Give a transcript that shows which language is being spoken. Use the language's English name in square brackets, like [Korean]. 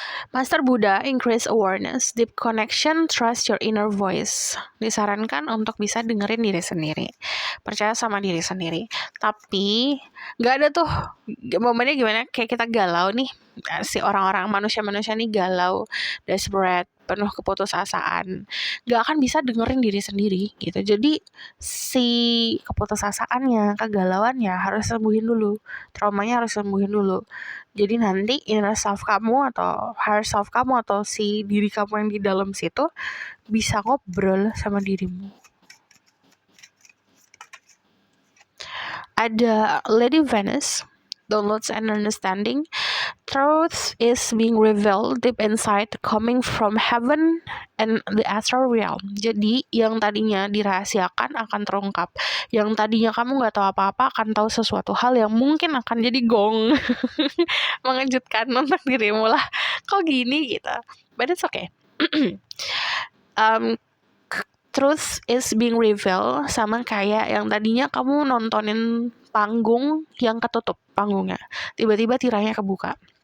[English] Master Buddha, increase awareness, deep connection, trust your inner voice. [Indonesian] Disarankan untuk bisa dengerin diri sendiri, percaya sama diri sendiri. Tapi nggak ada tuh momennya gimana kayak kita galau nih, si orang-orang manusia-manusia nih galau, desperate, penuh keputusasaan, nggak akan bisa dengerin diri sendiri gitu. Jadi si keputusasaannya, kegalauannya harus sembuhin dulu, traumanya harus sembuhin dulu. Jadi nanti inner self kamu atau higher self kamu atau si diri kamu yang di dalam situ bisa ngobrol sama dirimu. [English] Ada Lady Venus, downloads and understanding. Truth is being revealed deep inside, coming from heaven and the astral realm. [Indonesian] Jadi yang tadinya dirahasiakan akan terungkap. Yang tadinya kamu nggak tahu apa-apa akan tahu sesuatu hal yang mungkin akan jadi gong mengejutkan untuk dirimu lah. Kok gini gitu? [English] But it's okay. Truth is being revealed [Indonesian] sama kayak yang tadinya kamu nontonin panggung yang ketutup panggungnya, tiba-tiba tirainya kebuka.